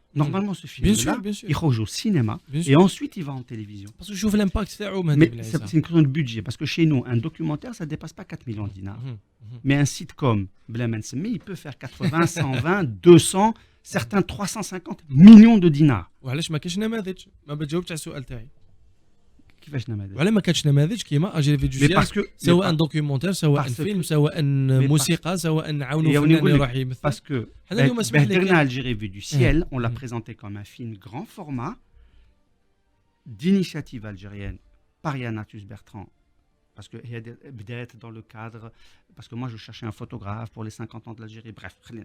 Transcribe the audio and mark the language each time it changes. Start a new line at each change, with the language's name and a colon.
French: Normalement ce film là il joue au cinéma et ensuite il va en télévision. Parce que je trouve l'impact
Arabic: تاعو
French: mais c'est une question de budget parce que chez nous un documentaire ça dépasse pas 4 millions de dinars. Mais un sitcom
Arabic: بلا ما نسمي
French: il peut faire 80 120 200 certains 350 millions de dinars.
Arabic: وعلاش ما كاينش نماذج؟ ما بتجاوبش على السؤال تاعي. كيفاش نماذج؟ وعلى ما كانش نماذج كيما اجيري فيديوسيال سواء دوكيومونتير سواء فيلم سواء موسيقى سواء نعاونوا فنان يروح يمثل.
French: Parce que Algérie vue du ciel, on l'a présenté comme un film grand format d'initiative algérienne par Yanatus Bertrand. Parce que d'être dans le cadre, parce que moi je cherchais un photographe pour les 50 ans de l'Algérie, bref.